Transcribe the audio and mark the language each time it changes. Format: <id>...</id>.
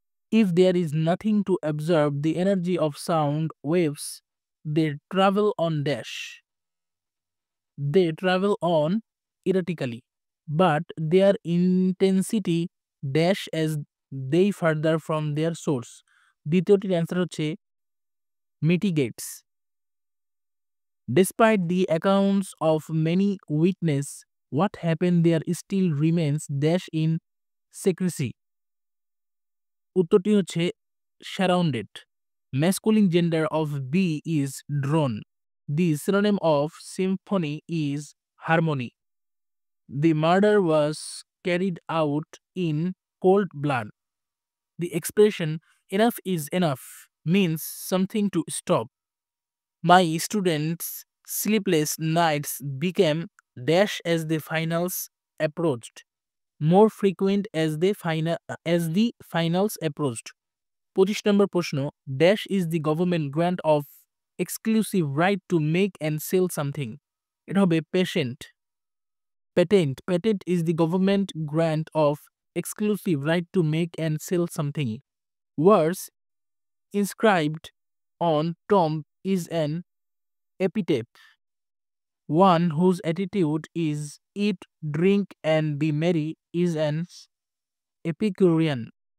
<en>If there is nothing to absorb the energy of sound waves, they travel on dash. They travel on erratically, but their intensity dash as they further from their source.</en> <bn>দ্বিতীয়টির answer হচ্ছে mitigates.</bn> <en>Despite the accounts of many witness, what happened there still remains dash in secrecy.</en> <bn>উত্তরটি হচ্ছে surrounded.</bn> <en>Masculine gender of B is drone. The synonym of symphony is harmony. The murder was carried out in cold blood. The expression enough is enough means something to stop. My students' sleepless nights became dash as the finals approached, more frequent as the finals approached.</en> <bn>25 নম্বর প্রশ্ন,</bn> <en>dash is the government grant of exclusive right to make and sell something.</en> <bn>এটা হবে patent.</bn> <en>Patent is the government grant of exclusive right to make and sell something. Words inscribed on tomb is an epitaph. One whose attitude is eat, drink, and be merry is an Epicurean.</en>